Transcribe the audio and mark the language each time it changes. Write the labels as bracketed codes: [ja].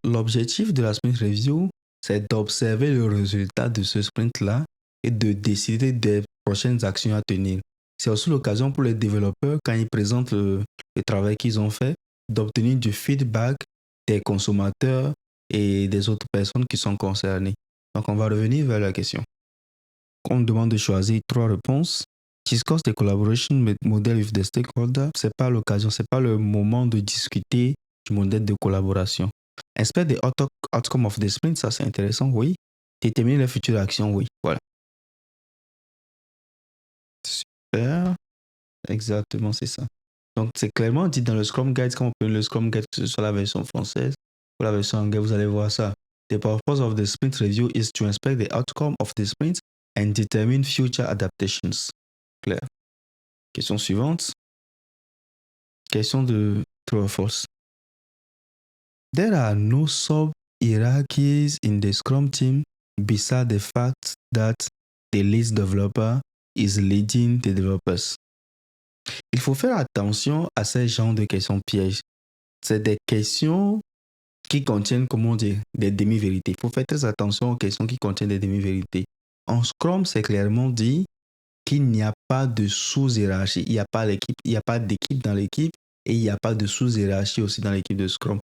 [fr] L'objectif de la sprint review, c'est d'observer le résultat de ce sprint-là et de décider des prochaines actions à tenir. C'est aussi l'occasion pour les développeurs, quand ils présentent le travail qu'ils ont fait, d'obtenir du feedback des consommateurs et des autres personnes qui sont concernées. Donc, on va revenir vers la question. On demande de choisir 3 réponses. [en] Discuss the collaboration model with the stakeholder. [fr] C'est pas l'occasion, c'est pas le moment de discuter du modèle de collaboration. Inspect the outcome of the sprint, ça c'est intéressant, oui. Déterminer les futures actions, oui. Voilà. Super. Exactement, c'est ça. Donc, c'est clairement dit dans le Scrum Guide, quand on peut le Scrum Guide, que ce soit la version française ou la version anglaise, vous allez voir ça. [en] The purpose of the sprint review is to inspect the outcome of the sprint and determine future adaptations. [fr] Claire. Question suivante. [en] Question de true or false. There are no sub-hierarchies in the Scrum team besides the fact that the lead developer is leading the developers. [fr] Il faut faire attention à ces genres de questions pièges. C'est des questions qui contiennent, comment dire, des demi-vérités. Il faut faire très attention aux questions qui contiennent des demi-vérités. En Scrum, c'est clairement dit qu'il n'y a pas de sous-hiérarchie. Il n'y a pas d'équipe dans l'équipe et il n'y a pas de sous-hiérarchie aussi dans l'équipe de Scrum.